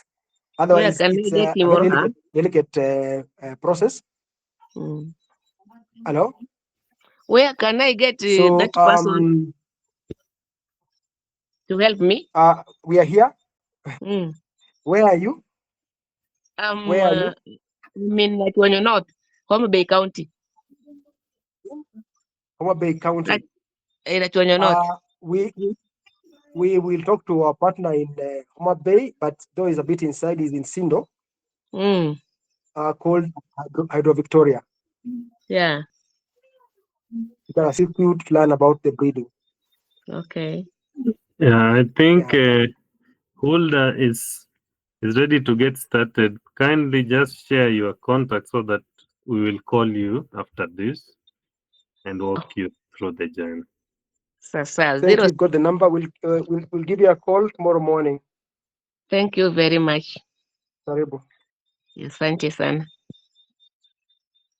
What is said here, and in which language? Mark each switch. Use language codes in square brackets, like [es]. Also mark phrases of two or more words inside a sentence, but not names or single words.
[en] Otherwise, it's a very delicate process. Hello? Where can I get that person to help me? We are here. Where are you? Where are you? I'm in Latuanyo North, Homa Bay County. Homa Bay County. Latuanyo North. We will talk to our partner in Homa Bay, but though is a bit inside, is in Sindo. Called Hydro Victoria. Yeah. You can assist you to learn about the breeding. Okay. Yeah, I think Hulda is ready to get started. Kindly just share your contact so that we will call you after this and walk you through the journey. Thank you. Got the number. We'll give you a call tomorrow morning. Thank you very much. [sw] Karibu. Asante sana.